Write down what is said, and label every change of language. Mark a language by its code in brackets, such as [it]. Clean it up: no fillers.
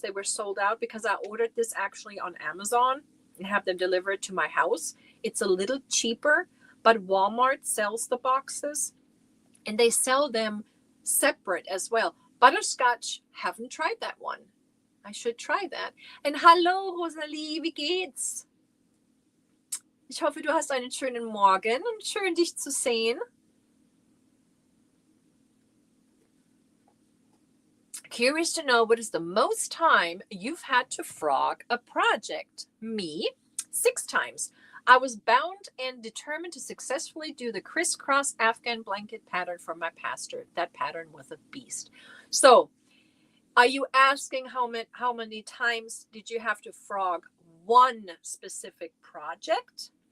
[en] They were sold out because I ordered this actually on Amazon and have them delivered to my house. It's a little cheaper, but Walmart sells the boxes and they sell them separate as well. Butterscotch, haven't tried that one. I should try that. [de] Und hallo Rosalie, wie geht's? Ich hoffe, du hast einen schönen Morgen und schön dich zu sehen. [en] Curious to know what is the most time you've had to frog a project? Me, 6 times. I was bound and determined to successfully do the crisscross Afghan blanket pattern for my pastor. That pattern was a beast. So, are you asking how many times did you have to frog one specific project?